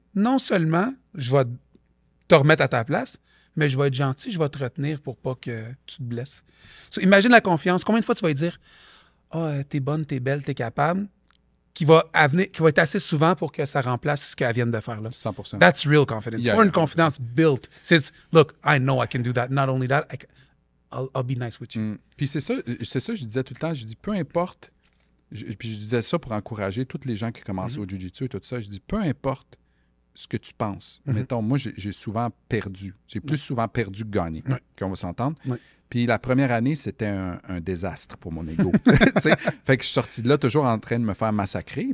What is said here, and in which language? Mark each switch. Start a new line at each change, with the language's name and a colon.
French: Non seulement je vais te remettre à ta place, mais je vais être gentil, je vais te retenir pour pas que tu te blesses. So, imagine la confiance. Combien de fois tu vas lui dire t'es bonne, t'es belle, t'es capable, qui va être assez souvent pour que ça remplace ce qu'elle vient de faire là. 100%.
English: That's real confidence. Or une confidence built. C'est look, I know I can do that. Not only that, I'll be nice with you.
French: Puis c'est ça, je disais tout le temps, je dis peu importe, puis je disais ça pour encourager tous les gens qui commencent au jiu-jitsu et tout ça, je dis peu importe ce que tu penses. Mettons, moi, j'ai souvent perdu. J'ai plus souvent perdu que gagné, qu'on va s'entendre. Puis la première année, c'était un désastre pour mon ego. Fait que je suis sorti de là toujours en train de me faire massacrer.